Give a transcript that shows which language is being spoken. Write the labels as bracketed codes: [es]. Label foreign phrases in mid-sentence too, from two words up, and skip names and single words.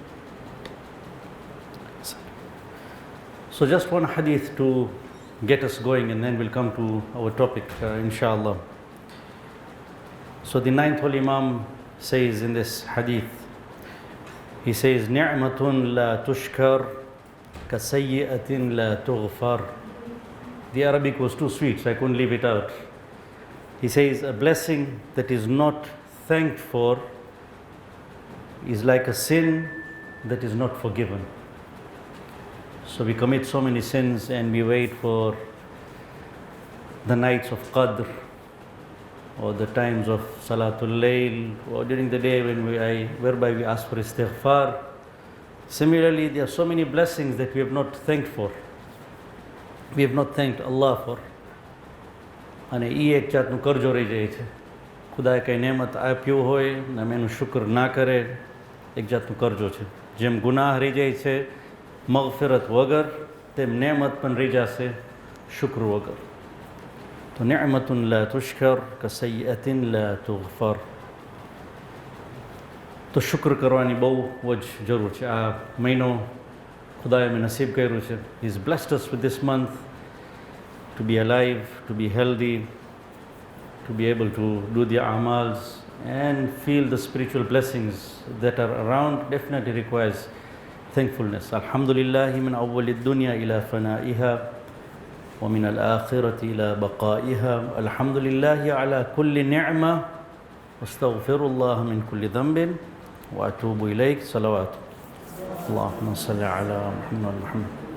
[en] So just one hadith to get us going and then we'll come to our topic inshallah. So the ninth Holy Imam says in this hadith, he says, [ar] نعمة لا تشكر كسيئة لا تغفر. [en] The Arabic was too sweet, so I couldn't leave it out. He says, a blessing that is not thanked for is like a sin that is not forgiven. So we commit so many sins and we wait for the nights of Qadr or the times of [ar] Salatul Layl [en] or during the day whereby we ask for istighfar. Similarly, there are so many blessings that we have not thanked for. We have not thanked Allah for. [gu] અને એ એક જાતનું કરજો રહી જાય છે. ખુદાએ કંઈ નેમત આપ્યું હોય ને અમે એનું શુક્ર ના કરે, એક જાતનું કરજો છે. જેમ ગુનાહ રહી જાય છે મગફિરત વગર, તેમ નેમત પણ રહી જશે શુક્ર વગર. [ar] તો نعمة لا تشكر كسيئة لا تغفر. [gu] તો શુક્ર કરવાની બહુ જ જરૂર છે. આ મહિનો ખુદાએ મેં નસીબ કર્યું છે. [en] He's blessed us with this month to be alive, to be healthy, to be able to do the amals and feel the spiritual blessings that are around. Definitely requires thankfulness. [ar] الحمد لله من أول الدنيا إلى فنائها ومن الآخرة إلى بقائها. الحمد لله على كل نعمة وأستغفر الله من كل ذنب وأتوب إليك. Salawat. اللهم صل على محمد و محمد.